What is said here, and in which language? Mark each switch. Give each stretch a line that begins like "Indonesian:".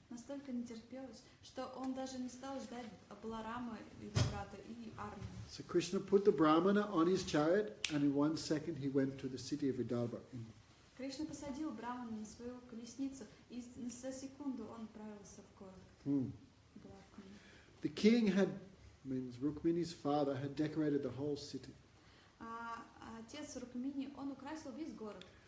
Russian: настолько не терпелось, что он даже не стал ждать Баларама, его брата, и армии.
English: So Krishna put the Brahmana on his chariot, and in 1 second he went to the city of Vidarbha.
Russian: Кришна посадил Брамана на свою колесницу, и за секунду он отправился в город.
English: The king Rukmini's father, had decorated the whole city.
Russian: Отец Рукмини, он украсил весь город.